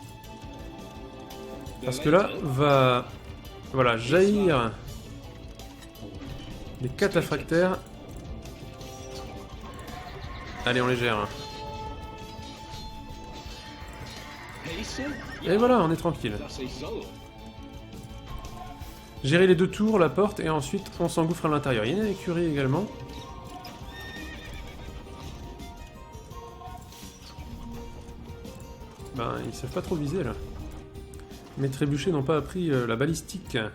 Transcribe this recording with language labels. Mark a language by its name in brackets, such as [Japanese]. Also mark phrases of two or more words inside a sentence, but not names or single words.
[French] Parce que là, va... Voilà, jaillir les cataphractaires. Allez, on les gère. [German] Heisse. [French] Et voilà, on est tranquille. [German] Das ist so. [French] Gérer les 2 tours, la porte, et ensuite on s'engouffre à l'intérieur. Il y a une écurie également. Ben, ils savent pas trop viser là. Mes trébuchets n'ont pas appris la balistique.